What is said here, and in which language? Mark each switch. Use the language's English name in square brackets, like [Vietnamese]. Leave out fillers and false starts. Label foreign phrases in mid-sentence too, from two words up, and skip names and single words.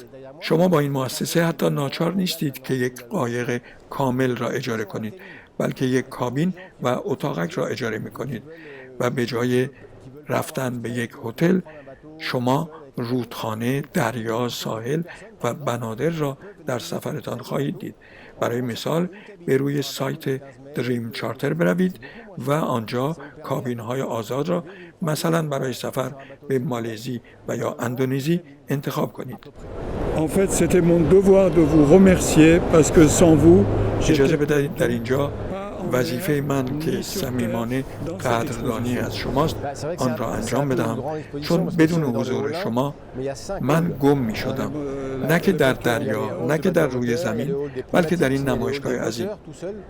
[Persian] شما با این مؤسسه حتی ناچار نیستید که یک قایق کامل را اجاره کنید، بلکه یک کابین و اتاقک را اجاره می کنید و به جای رفتن به یک هتل شما رودخانه، دریا، ساحل و بنادر را در سفرتان خواهید دید. برای مثال به روی سایت دریم چارتر بروید و آنجا کابین‌های آزاد را مثلا برای سفر به مالزی و یا اندونزی انتخاب کنید. [French] En fait, c'était mon devoir de vous remercier parce que sans vous, [Persian] اجازه بدهید در اینجا وظیفه من که صمیمانه قدردانی از شماست آن را انجام بدهم، چون بدون حضور شما من گم می شدم، نه که در دریا، نه که در روی زمین، بلکه در این نمایشگاه عظیم.